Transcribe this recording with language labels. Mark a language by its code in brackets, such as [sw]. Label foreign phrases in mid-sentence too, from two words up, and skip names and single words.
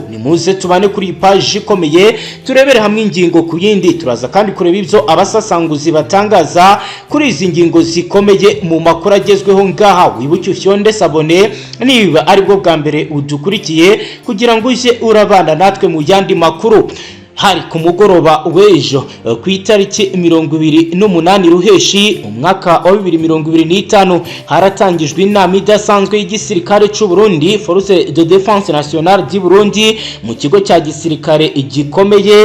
[rn] Ni muze tubane kuri page ikomeye turebere hamwe ingingo ku yindi. Turaza kandi kureba ibyo abasasanguzi batangaza kuri izi ngingo zikomeye mu makuru agezweho ngaha. Wibuke usyonde sabone niba ari bwo bwa mbere udukurikiye kugira ngo uje urabana natwe mu yandi makuru. Hari ku mugoroba w'ejo ku itariki 28 Ruheshi umwaka wa 2025 haratangijwe inama idasanzwe y'igisirikare cy'u Burundi Force de Défense Nationale du Burundi mu kigo cya gisirikare gikomeye.